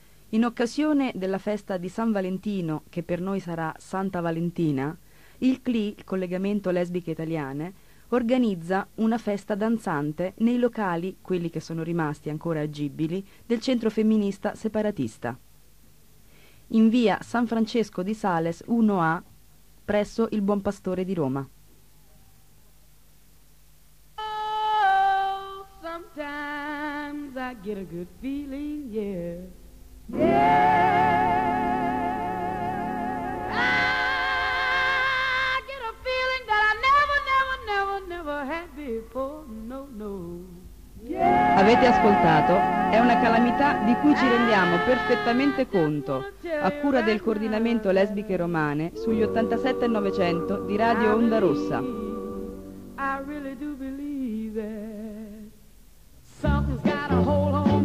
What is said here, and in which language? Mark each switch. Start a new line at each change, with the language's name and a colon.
Italian: In occasione della festa di San Valentino, che per noi sarà Santa Valentina, il CLI, il Collegamento Lesbiche Italiane, organizza una festa danzante nei locali, quelli che sono rimasti ancora agibili, del Centro Femminista Separatista. In via San Francesco di Sales 1A, presso il Buon Pastore di Roma.
English: Oh, sometimes I get a good feeling, yeah. Yeah. I get a feeling that I never, never, never, never had before, no, no. Yeah.
Italian: Avete ascoltato? È una calamità di cui ci rendiamo perfettamente conto, a cura del coordinamento Lesbiche Romane sugli 87 e 900 di Radio Onda Rossa.
English: I really do believe that something's got a hold on.